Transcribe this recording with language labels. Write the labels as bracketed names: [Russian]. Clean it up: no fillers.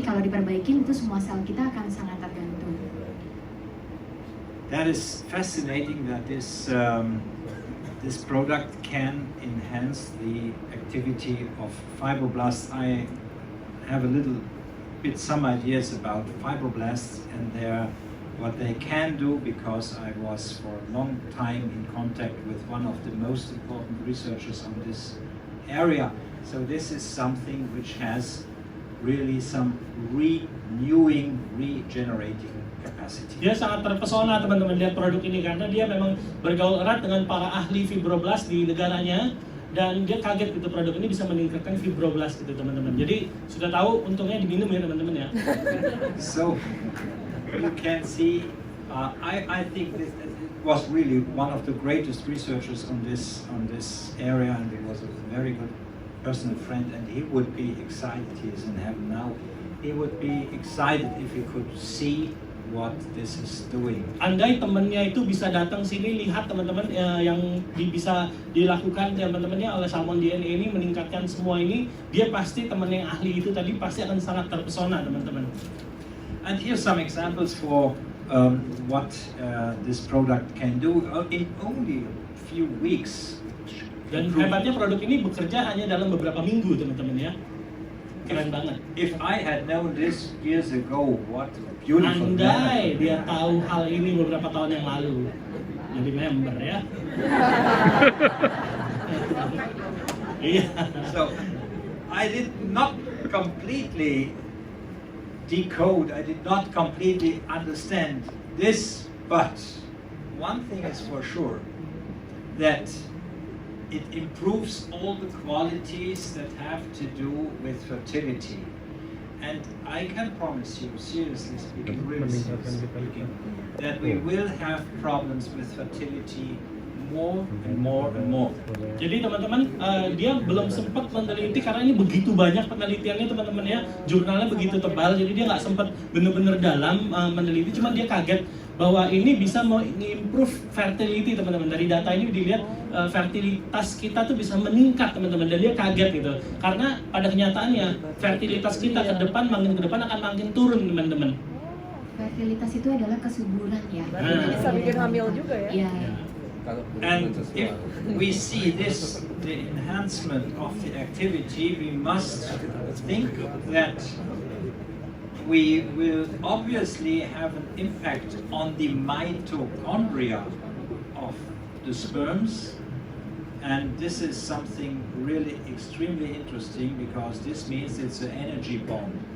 [Indonesian] Kalau diperbaikin itu semua sel kita akan sangat tergantung. [English] That is fascinating that this product can enhance the activity of fibroblasts. I have a little bit some ideas about fibroblasts and what they can do, because I was for a long time in contact with one of the most important researchers on this area. So this is something which has really some renewing, regenerating capacity. [Indonesian] Dia sangat terpesona teman-teman lihat produk ini karena dia memang bergaul erat dengan para ahli fibroblast di negaranya dan dia kaget gitu produk ini bisa meningkatkan fibroblast gitu teman-teman. Jadi sudah tahu untungnya diminum ya teman-teman ya. [English] So you can see, I think this was really one of the greatest researchers on this area, and he was a very good personal friend, and he would be excited. He is in heaven now. He would be excited if he could see what this is doing. [Indonesian] Andai temannya itu bisa datang sini lihat teman-teman yang bisa dilakukan teman-temannya oleh salmon DNA ini meningkatkan semua ini, dia pasti teman yang ahli itu tadi pasti akan sangat terpesona teman-teman. [English] And here's some examples for what this product can do in only a few weeks. [Indonesian] Dan hebatnya produk ini bekerja hanya dalam beberapa minggu teman-teman ya. Keren banget. [English] If I had known this years ago, what a beautiful [Indonesian] Andai dia tahu hal ini beberapa tahun yang lalu, jadi member ya. Iya. [English] So I did not completely decode, I did not completely understand this, but one thing is for sure, that it improves all the qualities that have to do with fertility. And I can promise you, seriously speaking, really seriously speaking, that we will have problems with fertility more and more and more. [Indonesian] Jadi teman-teman, dia belum sempat meneliti karena ini begitu banyak penelitiannya teman-teman ya, jurnalnya begitu tebal, jadi dia nggak sempat benar-benar dalam meneliti, cuma dia kaget bahwa ini bisa mengimprove fertility teman-teman. Dari data ini dilihat fertilitas kita tuh bisa meningkat teman-teman, dan dia kaget gitu. Karena pada kenyataannya fertilitas kita ke depan makin akan makin turun teman-teman. Fertilitas itu adalah kesuburan ya. Berarti bisa bikin hamil juga ya? Iya. [English] And if we see this, the enhancement of the activity, we must think that we will obviously have an impact on the mitochondria of the sperms, and this is something really extremely interesting because this means it's an energy bomb.